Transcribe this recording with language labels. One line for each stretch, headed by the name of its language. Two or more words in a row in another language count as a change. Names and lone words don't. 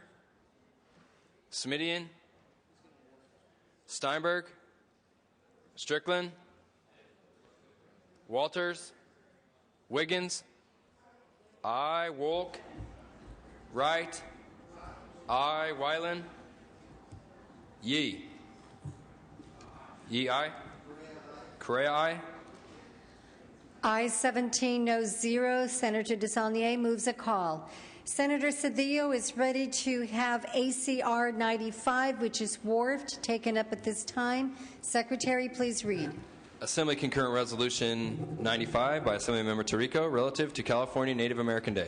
English: Smidian. Steinberg. Strickland. Walters. Wiggins. Aye. Wolk. Wright. Aye. Weiland. Yee. Yee, aye. Correa, aye. Ayes 17, no 0. Senator DeSaulnier moves a call. Senator Cedillo is ready to have ACR 95, which is wharfed, taken up at this time. Secretary, please read. Assembly Concurrent Resolution 95 by Assemblymember Tirico relative to California Native American Day.